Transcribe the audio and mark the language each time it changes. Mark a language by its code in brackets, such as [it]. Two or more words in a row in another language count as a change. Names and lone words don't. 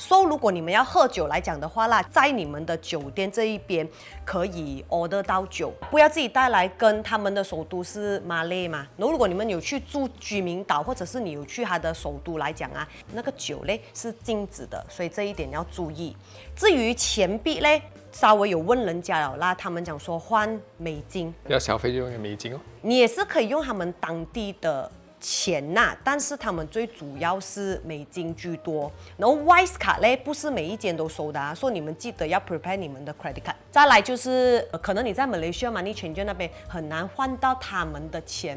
[zh] 所以如果你們要喝酒來講的話啦，在你們的酒店這一邊可以 order 到酒，不要自己帶來，跟他們的首都是馬累嘛。然後如果你們有去住居民島，或者是你有去他的首都來講啊，那個酒嘞是禁止的，所以這一點要注意。至於錢幣嘞， 稍微有問人家了啦，他們講說換美金，要消費就用美金哦。你也是可以用他們當地的錢吶，但是他們最主要是美金居多。然後 Wise 卡嘞，不是每一間都收的啊，所以你們記得要 prepare 你們的 [en] credit card。 [zh] 再來就是可能你在 Malaysia [en] Money Changer [zh] 那邊很難換到他們的錢。